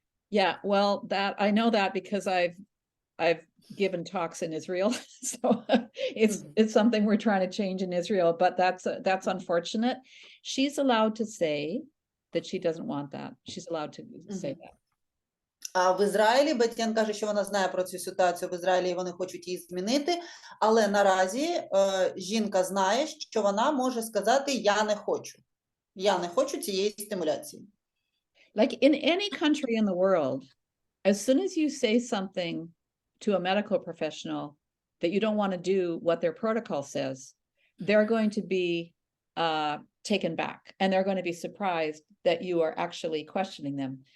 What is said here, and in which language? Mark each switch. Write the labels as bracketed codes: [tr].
[en] Yeah, well, that I know that because I've given talks in Israel, so it's something we're trying to change in Israel. But that's unfortunate. She's allowed to say that she doesn't want that. She's allowed to say that. [uk] А в Ізраїлі Бетті-Енн каже, що вона знає про цю ситуацію в Ізраїлі, і вони хочуть її змінити. Але наразі жінка знає, що вона може сказати: я не хочу. Я не хочу цієї стимуляції. [en] Like in any country in the world, as soon as you say something to a medical professional that you don't want to do what their protocol says, they're going to be taken back, and they're going to be surprised that you are actually questioning them.